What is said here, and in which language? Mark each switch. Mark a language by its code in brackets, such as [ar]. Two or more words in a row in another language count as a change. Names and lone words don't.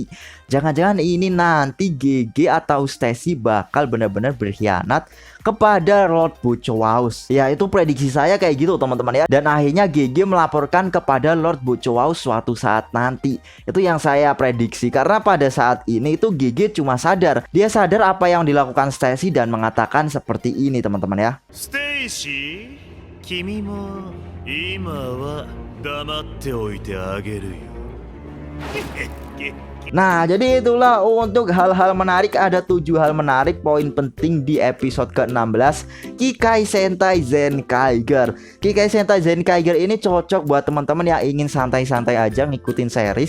[id] Jangan-jangan ini nanti GG atau Stacy bakal benar-benar berkhianat kepada Lord Bochowaus. Ya, itu prediksi saya kayak gitu, teman-teman ya. Dan akhirnya GG melaporkan kepada Lord Bochowaus suatu saat nanti. Itu yang saya prediksi, karena pada saat ini itu GG cuma sadar. Dia sadar apa yang dilakukan Stacy dan mengatakan seperti ini, teman-teman ya. [ja] Stacy, 君も今は黙っておいてあげるよ。 [id] Nah, jadi itulah untuk hal-hal menarik. Ada 7 hal menarik, poin penting di episode ke-16 Kikai Sentai Zenkaiger. Kikai Sentai Zenkaiger ini cocok buat teman-teman yang ingin santai-santai aja ngikutin series.